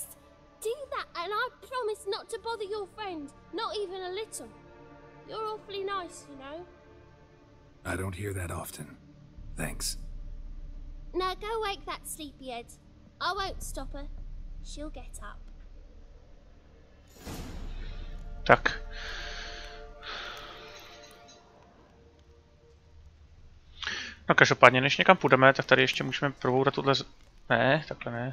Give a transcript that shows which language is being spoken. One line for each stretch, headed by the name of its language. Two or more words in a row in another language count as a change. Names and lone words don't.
English: Do that and I promise not to bother your friend, not even a little. You're awfully nice, you know. I don't hear that often. Thanks. Now go wake that sleepyhead. I won't stop her. She'll get up.
Czech: Tak. No každopádně, než někam půjdeme, tak tady ještě můžeme probourat tuhle Ne, takhle ne.